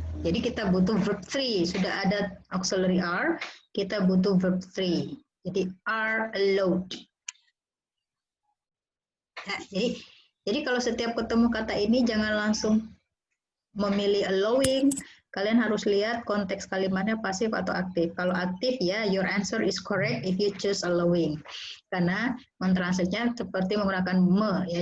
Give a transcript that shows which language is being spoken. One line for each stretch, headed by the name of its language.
Indonesian: Jadi kita butuh verb 3. Sudah ada auxiliary are, kita butuh verb 3. Jadi
English: are allowed.
Indonesian: Nah, jadi kalau setiap ketemu kata ini jangan langsung memilih allowing. Kalian harus lihat konteks kalimatnya pasif atau aktif. Kalau aktif ya,
English: your answer is correct if you choose allowing.
Indonesian: Karena mentranslate-nya seperti menggunakan me ya.